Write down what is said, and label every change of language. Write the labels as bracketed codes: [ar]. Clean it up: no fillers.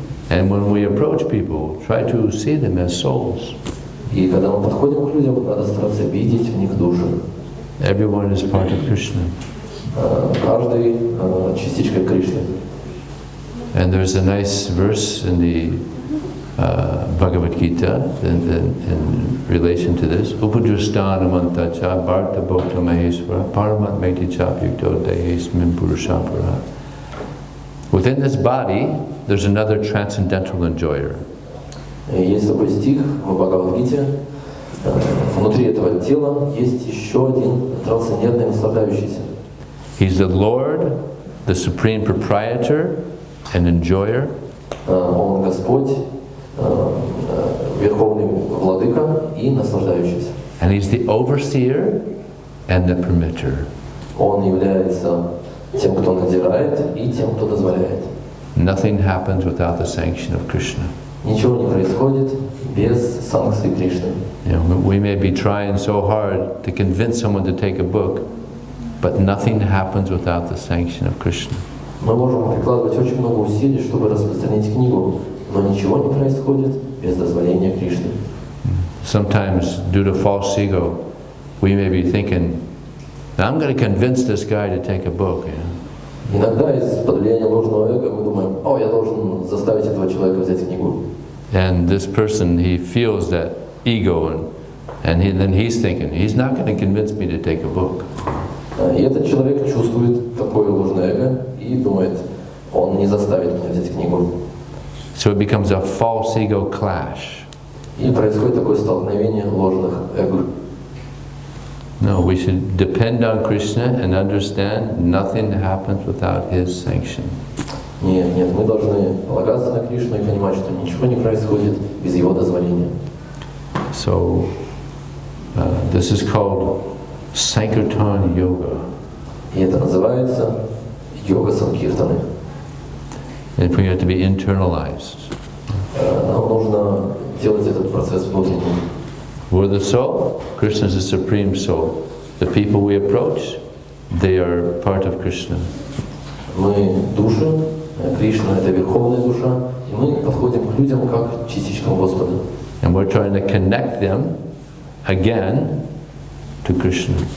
[en] And when we approach people, try to see them as souls. [ru] И когда мы подходим к людям, надо стараться видеть в них души. [en] Everyone is part of Krishna. [ru] Каждый частичка Кришны. [en] And there's a nice verse in the Bhagavad Gita in relation to this. [sa] Upadrustanamantacha bharta bhokta mahesvara paramat meticha yukto dehesmin purushapara. [en] Within this body, there's another transcendental enjoyer. [ru] Есть такой стих в Бхагавад-гите. Внутри этого тела есть еще один трансцендентный наслаждающийся. [en] He's the Lord, the supreme proprietor and enjoyer. [ru] Он Господь, Верховный Владыка и наслаждающийся. [en] And He's the overseer and the permitter. [ru] Он является тем, кто надзирает, и тем, кто дозволяет. [en] Nothing happens without the sanction of Krishna. [ru] Ничего не происходит без санкции Кришны. [en] You know, we may be trying so hard to convince someone to take a book, but nothing happens without the sanction of Krishna. [ru] Мы можем прикладывать очень много усилий, чтобы распространить книгу, но ничего не происходит без дозволения Кришны. [en] Sometimes, due to false ego, we may be thinking, I'm going to convince this guy to take a book. You know? [ru] Иногда из-под влияния ложного эго мы думаем, я должен заставить этого человека взять книгу. [en] And this person, he feels that ego, and then he's thinking, he's not going to convince me to take a book. [ru] И этот человек чувствует такое ложное эго и думает, он не заставит меня взять книгу. [en] So it becomes a false ego clash. [ru] И происходит такое столкновение ложных эго. [en] No, we should depend on Krishna and understand nothing happens without His sanction. [ru] Нет, мы должны полагаться на Кришну и понимать, что ничего не происходит без Его дозволения. [en] So, this is called Sankirtan yoga. [ru] И это называется йога Санкиртаны. [en] And we have to be internalized. [ru] Нам нужно делать этот процесс внутренним. [en] We're the soul, Krishna is the supreme soul. The people we approach, they are part of Krishna. [ru] Мы души, Кришна — это верховная душа, и мы подходим к людям как к частичкам Господа. [en] And we're trying to connect them again to Krishna.